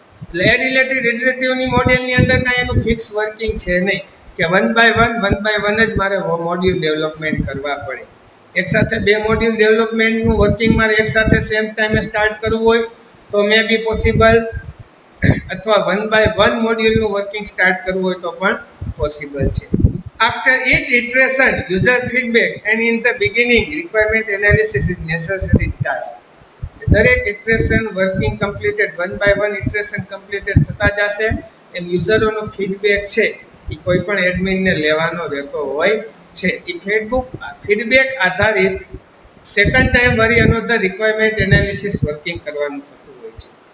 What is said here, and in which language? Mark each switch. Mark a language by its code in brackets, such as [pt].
[gu] એટલે એ રિલેટેડ ઇટરેટિવની મોડેલની અંદર કાંઈ એનું ફિક્સ વર્કિંગ છે નહીં કે 1 બાય 1 જ મારે મોડ્યુલ ડેવલપમેન્ટ કરવા પડે. એક સાથે 2 મોડ્યુલ ડેવલપમેન્ટનું વર્કિંગ મારે એક સાથે સેમ ટાઈમે સ્ટાર્ટ કરવું હોય તો મે બી પોસિબલ, અથવા 1 બાય 1 મોડ્યુલનું વર્કિંગ સ્ટાર્ટ કરવું હોય તો પણ પોસિબલ છે. [en] After each iteration user feedback and in the beginning requirement analysis is necessary task. [gu] દરેક iteration working completed 1 by 1 iteration completed થતા જશે એમ યુઝરોનો ફીડબેક છે એ કોઈ પણ એડમિનને લેવાનો રહેતો હોય છે. એ ફીડબેક આધારિત સેકન્ડ ટાઈમ વરી અનોધર રિક્વાયરમેન્ટ એનાલિસિસ વર્કિંગ કરવાનું થતું હોય છે.